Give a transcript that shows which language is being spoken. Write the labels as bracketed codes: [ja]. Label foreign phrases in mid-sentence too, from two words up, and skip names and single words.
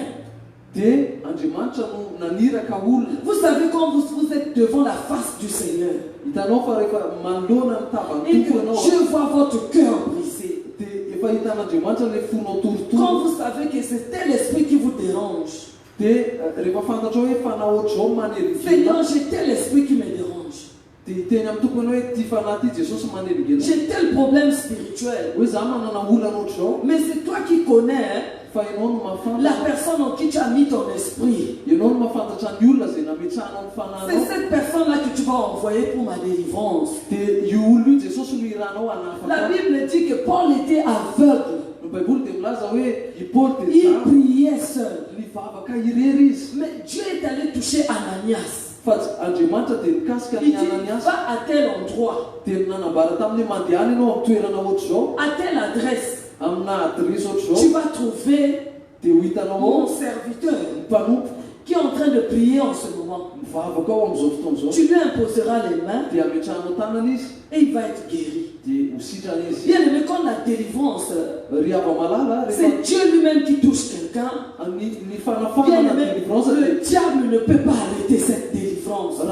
[mg] dia Andriamanitra no naniraka olona. [fr] Vous savez, quand vous êtes devant la face du Seigneur [mg] Hitanao fa rehefa manoloana [fr] et [mg] mitavany [fr] que [mg] tompo ianao [fr] Dieu voit votre cœur brisé, [mg] dia efa hitan'Andriamanitra le fonao torotoro. [fr] quand vous savez que c'est tel esprit qui vous dérange, [mg] Dia rehefa fantatra hoe fanahy ohatr'izao maneligena. [fr] Seigneur, j'ai tel esprit qui me dérange, [mg] Dia hiteny amin'ny tompony hoe ty fanahy ty Jesosy maneligena. [fr] j'ai tel problème spirituel, [mg] Hoe za manana olana ohatr'izao [fr] mais c'est toi qui connais [mg] fa ianao no [fr] la [mg] mahafantatra. [fr] personne en qui tu as mis ton esprit. [mg] Ianao no mahafantatra ny olona zay nametrahanao ny [fr] C'est [mg] fanahinao. [fr] cette personne-là que tu vas envoyer pour ma délivrance. [mg] Dia io olona io Jesosy no iranao [fr] La [mg] hanafaka. [fr] Bible dit que Paul était aveugle. [mg] Ny Baiboly dia milaza hoe i Paoly dia [fr] Il [mg] zany [fr] priait seul. [mg] mivavaka irery izy. [fr] Mais Dieu est allé toucher Ananias. [mg] Fa Andriamanitra dia nikasika [fr] Il [mg] ny [fr] dit, Ananias. va à tel endroit, [mg] Dia nanambara taminy hoe mandehana ianao amin'ny toerana ohatr'izao, [fr] à telle adresse. [mg] amina adresy [fr] Tu [mg] ohatr'izao, [fr] vas trouver [mg] dia ho hitanao [fr] mon [mg] ao [fr] serviteur. [mg] ny mpanompo. [fr] prier en ce moment. Tu lui imposeras les mains et il va être guéri. Bien aimé, quand la délivrance, c'est Dieu lui-même qui touche quelqu'un. Bien aimé, le diable ne peut pas arrêter cette délivrance.